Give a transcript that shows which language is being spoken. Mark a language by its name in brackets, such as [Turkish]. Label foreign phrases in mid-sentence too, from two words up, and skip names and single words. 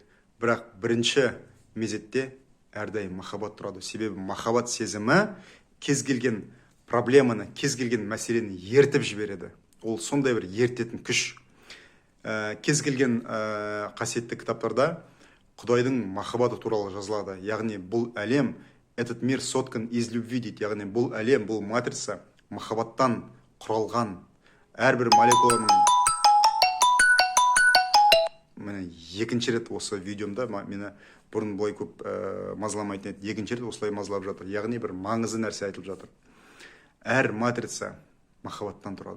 [Kazakh] Бірақ бірінші мезетте әрдайым махаббат тұрады. Себебі махаббат сезімі кез келген проблеманы, кез келген мәселені ертіп жібереді. Ол сондай бір ертетін күш. Кез келген қасиетті кітаптарда Құдайдың махаббаты туралы жазылады. Яғни бұл әлем, [Russian] этот мир соткан из любви дейді. [Kazakh] Яғни бұл әлем, бұл матрица махаббаттан құралған. Әрбір молекуланың міне екінші рет осы видеомда мені бұрын былай көп мазаламайтын еді. Екінші рет осылай мазалап жатыр. Яғни бір маңызды нәрсе айтылып жатыр. Әр матрица махаббаттан тұрады.